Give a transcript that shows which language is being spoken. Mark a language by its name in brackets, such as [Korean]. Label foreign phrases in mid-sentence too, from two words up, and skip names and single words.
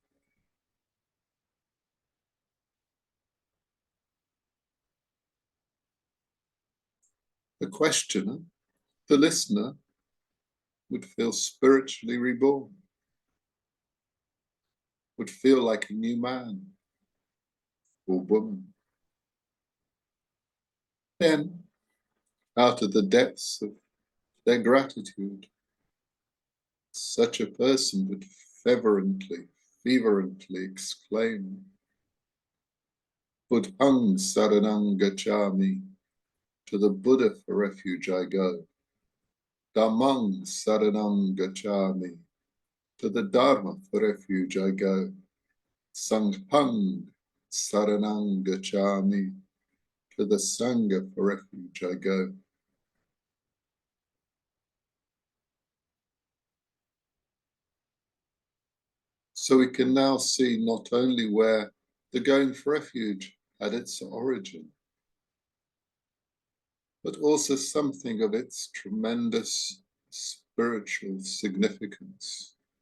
[English] The questioner, the listener, would feel spiritually reborn, would feel like a new man or woman. Then, out of the depths of their gratitude, such a person would fervently exclaim, [Pali] Buddhang saranang gacchami, [English] to the Buddha for refuge I go. [Pali] Dhammang saranang gacchami, [English] to the Dharma for refuge I go. [Pali] Sanghang saranang gacchami, [English] to the Sangha for refuge I go. So we can now see not only where the going for refuge had its origin, but also something of its tremendous spiritual significance.